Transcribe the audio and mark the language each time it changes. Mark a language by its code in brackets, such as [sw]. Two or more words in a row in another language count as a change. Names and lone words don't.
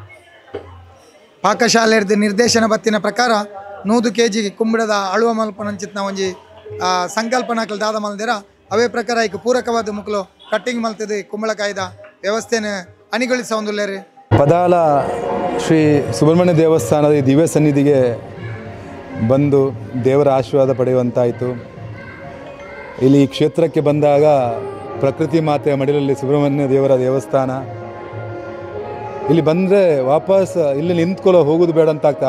[tcy] ಪಾಕಶಾಲೆ ನಿರ್ದೇಶನ ಬತ್ತಿನ ಪ್ರಕಾರ 100 kg ಕುಂಬಳದ ಅಳುವ ಮಲ್ಪನಂಚಿತ್ನ ಒಂಜಿ ಸಂಕಲ್ಪನಾಕಲ್ ದಾದ ಮಲ್ದಿರ ಅವೇ ಪ್ರಕಾರ ಈಗ ಪೂರಕವಾದ ಮುಕ್ಲು ಕಟ್ಟಿಂಗ್ ಮಲ್ತದೆ ಕುಂಬಳಕಾಯ್ದ ವ್ಯವಸ್ಥೆನ ಅಣಿಗೊಳಿಸ ಒಂದುಲ್ಲೇರಿ [kn] ಪದಾಲ ಶ್ರೀ ಸುಬ್ರಹ್ಮಣ್ಯ ದೇವಸ್ಥಾನದ ಈ ದಿವ್ಯ ಸನ್ನಿಧಿಗೆ ಬಂದು ದೇವರ ಆಶೀರ್ವಾದ ಪಡೆಯುವಂತಾಯಿತು. ಇಲ್ಲಿ ಈ ಕ್ಷೇತ್ರಕ್ಕೆ ಬಂದಾಗ ಪ್ರಕೃತಿ ಮಾತೆಯ ಮಡಿಲಲ್ಲಿ ಸುಬ್ರಹ್ಮಣ್ಯ ದೇವರ ದೇವಸ್ಥಾನ, ಇಲ್ಲಿ ಬಂದರೆ ವಾಪಸ್ ಇಲ್ಲಿ ನಿಂತ್ಕೊಳ್ಳೋ ಹೋಗೋದು ಬೇಡ ಅಂತ ಆಗ್ತದೆ.